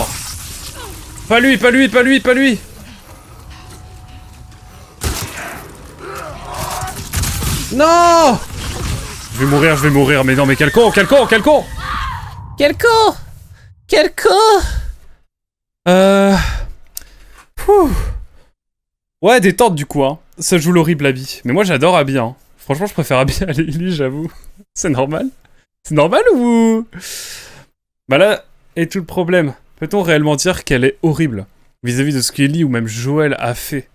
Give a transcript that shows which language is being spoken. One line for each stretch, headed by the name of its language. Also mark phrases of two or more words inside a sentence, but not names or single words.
French: Pas lui, pas lui, pas lui, pas lui! Non! Je vais mourir, mais non, mais quel con, quel con, quel con! Quel con! Quel con! Pouh. Ouais, détente du coup, hein. Ça joue l'horrible Abby. Mais moi j'adore Abby, hein. Franchement, je préfère Abby à Lily, j'avoue. C'est normal? C'est normal ou... Bah là est tout le problème. Peut-on réellement dire qu'elle est horrible vis-à-vis de ce qu'Ellie ou même Joel a fait?